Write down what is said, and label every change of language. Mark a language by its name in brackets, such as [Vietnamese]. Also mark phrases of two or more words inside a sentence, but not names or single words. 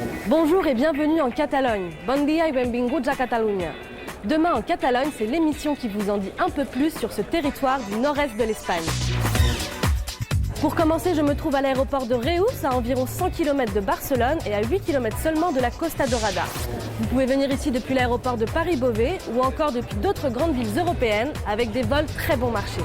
[French] Bonjour et bienvenue en Catalogne. [Catalan] Bon dia y benvinguts a Catalunya. [French] Demain en Catalogne, c'est l'émission qui vous en dit un peu plus sur ce territoire du nord-est de l'Espagne. Pour commencer, je me trouve à l'aéroport de Reus, à environ 100 km de Barcelone et à 8 km seulement de la Costa Dorada. Vous pouvez venir ici depuis l'aéroport de Paris-Beauvais ou encore depuis d'autres grandes villes européennes avec des vols très bon marché.